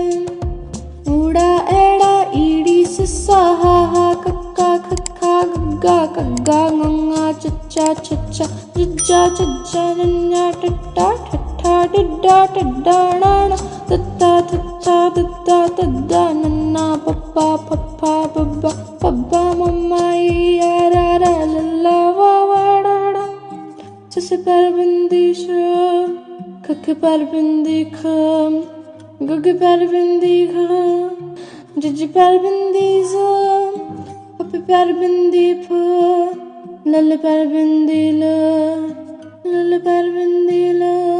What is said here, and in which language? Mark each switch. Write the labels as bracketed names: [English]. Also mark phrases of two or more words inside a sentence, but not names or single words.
[Punjabi] ਊੜਾ ਐੜਾ ਈੜੀ ਸੱਸਾ ਹਾ ਹਾ ਕੱਕਾ ਖੱਖਾ ਗੱਗਾ ਘੱਗਾ ਙੰਙਾ ਚੱਚਾ ਛੱਛਾ ਜੱਜਾ ਝੱਜਾ ਞੰਞਾ ਟੈਂਕਾ ਠੱਠਾ ਡੱਡਾ ਢੱਡਾ ਣਾਣਾ ਤੱਤਾ ਥੱਥਾ ਦੱਦਾ ਧੱਦਾ ਨੱਨਾ ਪੱਪਾ ਫੱਫਾ ਬੱਬਾ ਭੱਬਾ ਮੱਮਾ ਯਈਆ ਰਾ ਲੱਲਾ ਵਾਵਾ ੜਾੜਾ। ਸੱਸ ਪੈਰ ਬਿੰਦੀ ਸ਼, ਖੱਖ ਪੈਰ ਬਿੰਦੀ ਖ਼, ਗੱਗ ਪੈਰ ਬਿੰਦੀ ਗ਼, ਜੱਜ ਪੈਰ ਬਿੰਦੀ ਜ਼, ਫੱਫ ਪੈਰ ਬਿੰਦੀ ਫ਼, ਲੱਲ ਪੈਰ ਬਿੰਦੀ ਲ਼, ਲੱਲ ਪੈਰ ਬਿੰਦੀ ਲ਼।